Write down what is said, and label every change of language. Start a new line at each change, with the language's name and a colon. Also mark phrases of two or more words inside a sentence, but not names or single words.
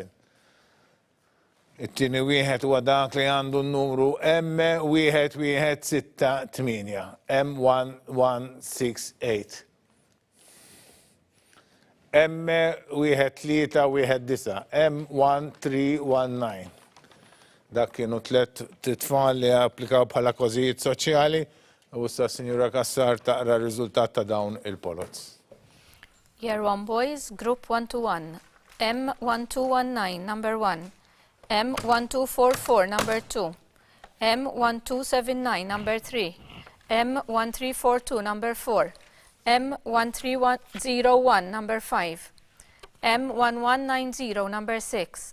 Maltese: It-tieni wieħed huwa dak li għandu n-numru M1168, M1168. M1319, M1319. Dak kienu tlet titfall li applikaw bħala każijiet soċjali u issa Sinjura Kassar taqra r-riżultat ta' dawn il-polots.
English: Year 1 boys, group 1-1. M1219, number 1. M1244, number 2. M1279, number 3. M1342, number 4. M1301, number 5. M1190, number 6.